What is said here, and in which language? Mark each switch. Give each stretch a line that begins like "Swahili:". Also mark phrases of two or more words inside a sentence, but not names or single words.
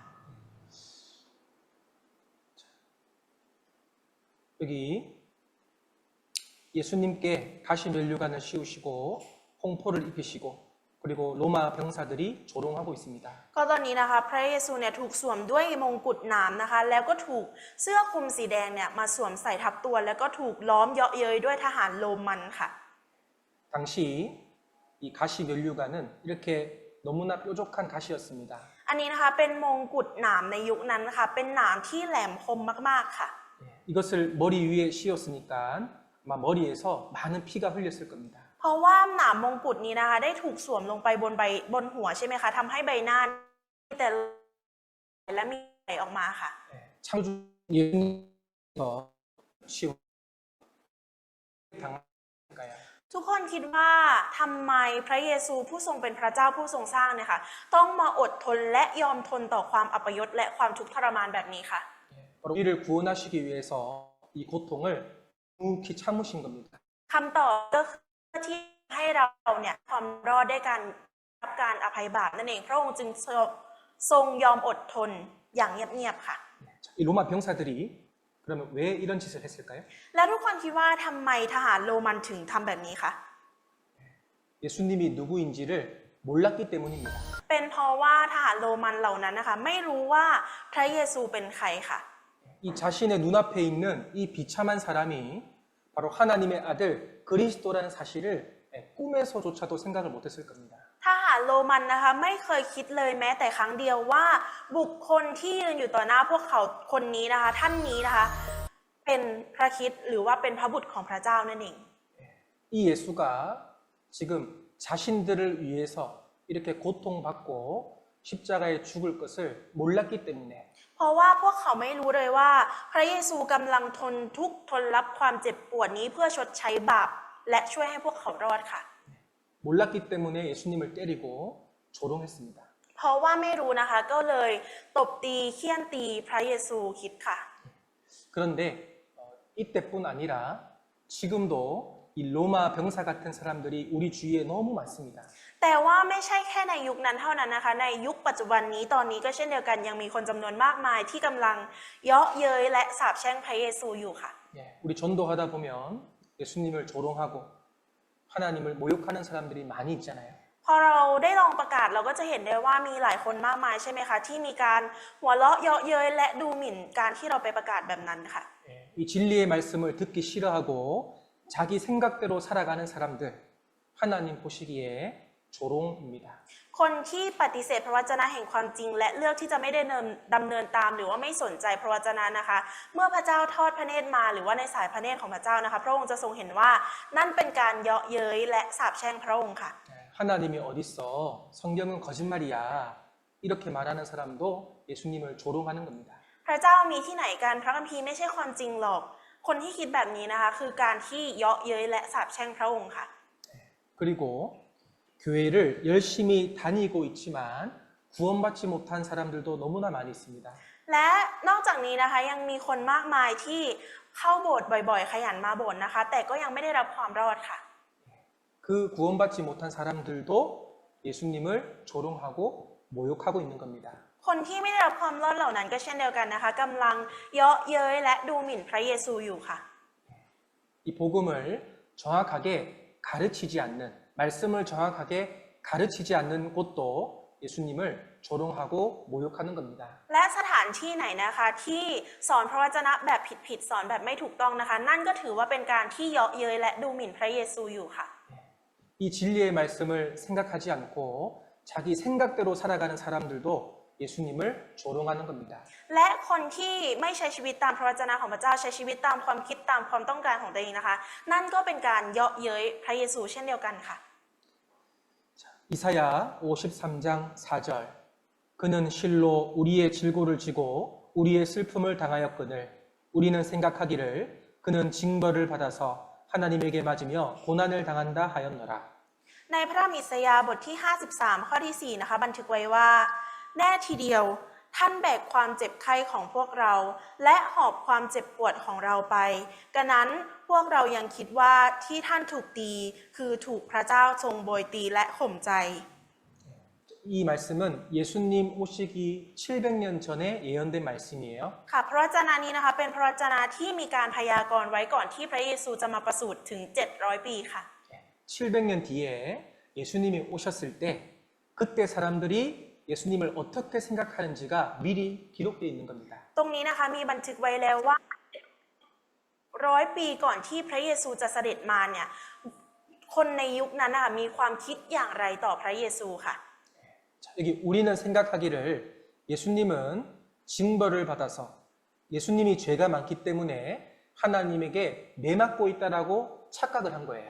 Korean: 여기 예수님께 가시 면류관을 씌우시고 홍포를 입히시고 그리고 로마 병사들이 조롱하고 있습니다.
Thai: ก็ตอนนี้นะคะพระเยซูเนี่ยถูกสวมด้วยมงกุฎหนามนะคะแล้วก็ถูกเสื้อคลุมสีแดงเนี่ยมาสวมใส่ทับตัวแล้วก็ถูกล้อมเยาะเย้ยด้วยทหารโรมันค่ะ
Korean: 당시 이 가시 면류관은 이렇게 너무나 뾰족한 가시였습니다.
Thai: อันนี้นะคะเป็นมงกุฎหนามในยุคนั้นนะคะเป็นหนามที่แหลมคมมากๆค่ะ
Korean: 이것을 머리 위에 씌웠으니까 아마 머리에서 많은 피가 흘렸을 겁니다.
Thai: เพราะว่าหนามมงกุฎนี้นะคะได้ถูกสวมลงไปบนหัวใช่ไหมคะทำให้ใบหน้าแต่และมีไหลออกมาค่ะ
Korean: 창조 예수님께서 씌운 당할까요?
Thai: ทุกคนคิดว่าทำไมพระเยซูผู้ทรงเป็นพระเจ้าผู้ทรงสร้างเนี่ยค่ะต้องมาอดทนและยอมทนต่อความอัปยศและความทุกข์ทรมานแบบนี้ค่ะ
Korean: 바로 우리를 구원하시기 위해서 이 고통을 묵히 참으신 겁니다.
Thai: คำตอบก็คือที่ให้เราเนี่ยความรอดได้การรับการอภัยบาปนั่นเองพระองค์จึงทรงยอมอดทนอย่างเงียบๆค่ะ
Korean: 이 로마 병사들이 그러면 왜 이런 짓을 했을까요?
Thai: แล้วทุกคนคิดว่าทำไมทหารโรมันถึงทำแบบนี้คะ
Korean: 예수님이 누구인지를 몰랐기 때문입니다.
Thai: เป็นเพราะว่าทหารโรมันเหล่านั้นนะคะไม่รู้ว่าพระเยซูเป็นใครค่ะ
Korean: 이 자신의 눈앞에 있는 이 비참한 사람이 바로 하나님의 아들 그리스도라는 사실을 꿈에서조차도 생각을 못했을 겁니다.
Thai: ทหารโรมันนะคะไม่เคยคิดเลยแม้แต่ครั้งเดียวว่าบุคคลที่ยืนอยู่ต่อหน้าพวกเขาคนนี้นะคะท่านนี้นะคะเป็นพระคริสต์หรือว่าเป็นพระบุตรของพระเจ้านั่นเอง
Korean: 이 예수가 지금 자신들을 위해서 이렇게 고통받고 십자가에 죽을 것을 몰랐기 때문에
Thai: เพราะว่าพวกเขาไม่รู้เลยว่าพระเยซูกำลังทนทุกข์ทนรับความเจ็บปวดนี้เพื่อชดใช้บาปและช่วยให้พวกเขารอดค่ะ
Korean: 몰랐기 때문에 예수님을 때리고 조롱했습니다.
Thai: เพราะว่าไม่รู้นะคะก็เลยตบตีเฆี่ยนตีพระเยซูคริสต์ค่ะ
Korean: 그런데 이때뿐 아니라 지금도 이 로마 병사 같은 사람들이 우리 주위에 너무 많습니다.
Thai: แต่ว่าไม่ใช่แค่ในยุคนั้นเท่านั้นนะคะในยุคปัจจุบันนี้ตอนนี้ก็เช่นเดียวกันยังมีคนจำนวนมากมายที่กำลังเยาะเย้ยและสาปแช่งพระเยซูอยู่ค่ะ
Korean: 우리 전도하다 보면 예수님을 조롱하고 하나님을 모욕하는 사람들이 많이 있잖아요.
Thai: พอเราได้ลองประกาศเราก็จะเห็นได้ว่ามีหลายคนมากมายใช่ไหมคะที่มีการหัวเราะเยาะเย้ยและดูหมิ่นการที่เราไปประกาศแบบนั้นค่ะ
Korean: 이 진리의 말씀을 듣기 싫어하고 자기 생각대로 살아가는 사람들 하나님 보시기에 조롱입니다.
Thai: คนที่ปฏิเสธพระวจนะแห่งความจริงและเลือกที่จะไม่ได้ดำเนินตามหรือว่าไม่สนใจพระวจนะนะคะเมื่อพระเจ้าทอดพระเนตรมาหรือว่าในสายพระเนตรของพระเจ้านะคะพระองค์จะทรงเห็นว่านั่นเป็นการเยาะเย้ยและสาปแช่งพระองค์ค่ะ
Korean: 하나님이 어딨어? 성경은 거짓말이야. 이렇게 말하는 사람도 예수님을 조롱하는 겁니다.
Thai: พระเจ้ามีที่ไหนกันพระคัมภีร์ไม่ใช่ความจริงหรอก คนที่คิดแบบนี้นะคะคือการที่เยาะเย้ยและสาปแช่งพระองค์ค่ะ
Korean: 그리고 교회를 열심히 다니고 있지만 구원받지 못한 사람들도 너무나 많이 있습니다.
Thai: และนอกจากนี้นะคะยังมีคนมากมายที่เข้าโบสถ์บ่อยๆขยันมาโบสถ์นะคะแต่ก็ยังไม่ได้รับความรอดค่ะ
Korean: 그 구원받지 못한 사람들도 예수님을 조롱하고 모욕하고 있는 겁니다.
Thai: คนที่ไม่ได้รับความรอดเหล่านั้นก็เช่นเดียวกันนะคะกำลังเยาะเย้ยและดูหมิ่นพระเยซูอยู่ค่ะ
Korean: 이 복음을 정확하게 가르치지 않는, 말씀을 정확하게 가르치지 않는 곳도 예수님을 조롱하고 모욕하는 겁니다.
Thai: และสถานที่ไหนนะคะที่สอนพระวจนะแบบผิดๆสอนแบบไม่ถูกต้องนะคะนั่นก็ถือว่าเป็นการที่เยาะเย้ยและดูหมิ่นพระเยซูอยู่ค่ะ
Korean: 이 진리의 말씀을 생각하지 않고 자기 생각대로 살아가는 사람들도 예수님을 조롱하는 겁니다.
Thai: และคนที่ไม่ใช้ชีวิตตามพระวจนะของพระเจ้าใช้ชีวิตตามความคิดตามความต้องการของตัวเองนะคะนั่นก็เป็นการเยาะเย้ยพระเยซูเช่นเดียวกันค่ะ
Korean: 이사야 53장 4절 그는 실로 우리의 질고를 지고 우리의 슬픔을 당하였거늘 우리는 생각하기를 그는 징벌을 받아서 하나님에게 맞으며 고난을 당한다 하였노라.
Thai: ในพระธรรมอิสยาห์บทที่ 53 ข้อที่ 4 นะคะบันทึกไว้ว่าแน่ทีเดียวท่านแบกความเจ็บไข้ของพวกเราและหอบความเจ็บปวดของเราไปกระนั้นพวกเรายังคิดว่าที่ท่านถูกตีคือถูกพระเจ้าทรงโบยตีและข่มใจ
Korean: 이 말씀은 예수님 오시기 700년 전에 예언된 말씀이에요.
Thai: ค่ะพระวจนะนี้นะคะเป็นพระวจนะที่มีการพยากรณ์ไว้ก่อนที่พระเยซูจะมาประสูติถึง 700 ปีค่ะ
Korean: 700년 뒤에 예수님이 오셨을 때 그때 사람들이 예수님을 어떻게 생각하는지가 미리 기록되어 있는 겁니다.
Thai: ตรงนี้นะคะมีบันทึกไว้แล้วว่า100 ปีก่อนที่พระเยซูจะเสด็จมาเนี่ยคนในยุคนั้นนะคะมีความคิดอย่างไรต่อพระเยซูค่ะ
Korean: 자, 여기 우리는 생각하기를 예수님은 징벌을 받아서 예수님이 죄가 많기 때문에 하나님에게 매맞고 있다라고 착각을 한 거예요.